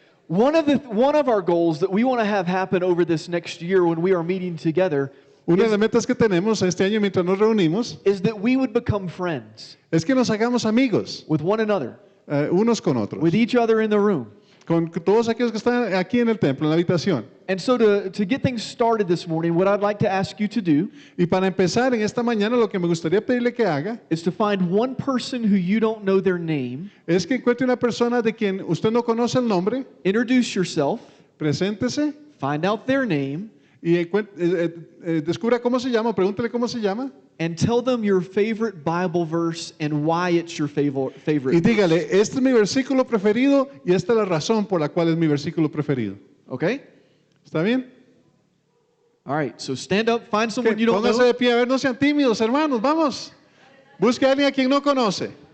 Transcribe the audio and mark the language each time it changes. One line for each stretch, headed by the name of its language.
English: One of our goals that we want to have happen over this next year when we are meeting together
Spanish: Una de las metas que tenemos este año mientras nos reunimos
English: is that we would become friends
Spanish: es que nos hagamos amigos
English: with one another,
Spanish: unos con otros,
English: with each other in the room.
Spanish: con todos aquellos que están aquí en el templo, en la habitación.
English: And so to get things started this morning, what I'd like to ask you to do
Spanish: Y para empezar en esta mañana lo que me gustaría pedirle que haga
English: is to find one person who you don't know their name,
Spanish: es que encuentre una persona de quien usted no conoce el nombre,
English: introduce yourself,
Spanish: preséntese
English: find out their name,
Spanish: y descubra cómo se llama, pregúntele cómo se llama
English: and tell them your favorite Bible verse and why it's your
Spanish: y
English: favorite.
Spanish: dígale, este es mi versículo preferido y esta es la razón por la cual es mi versículo preferido.
English: Okay?
Spanish: ¿Está bien?
English: All right, so stand up, find Ok, someone you don't
Spanish: póngase
English: know.
Spanish: de pie, a ver, no sean tímidos, hermanos, vamos. Busque a alguien a quien no conoce.